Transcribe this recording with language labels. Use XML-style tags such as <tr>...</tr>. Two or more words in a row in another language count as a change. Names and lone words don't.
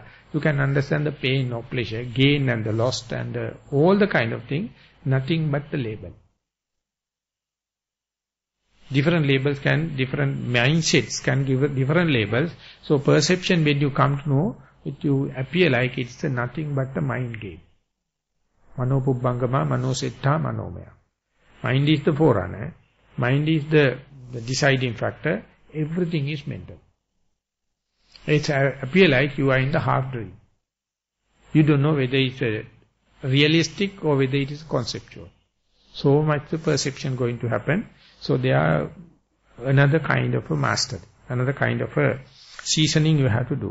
<en>You can understand the pain or pleasure, gain and the loss and all the kind of thing, nothing but the label. Different labels different mindsets can give different labels. So perception, when you come to know, it you appear like it's nothing but a mind game.</en> <pi>Mano pubbangama, mano setta, manomaya.</pi> <en>Mind is the forerunner. Mind is the deciding factor. Everything is mental. It appear like you are in the half dream. You don't know whether it's realistic or whether it is conceptual. So much the perception going to happen. So there are another kind of a mastery, another kind of a seasoning you have to do.</en>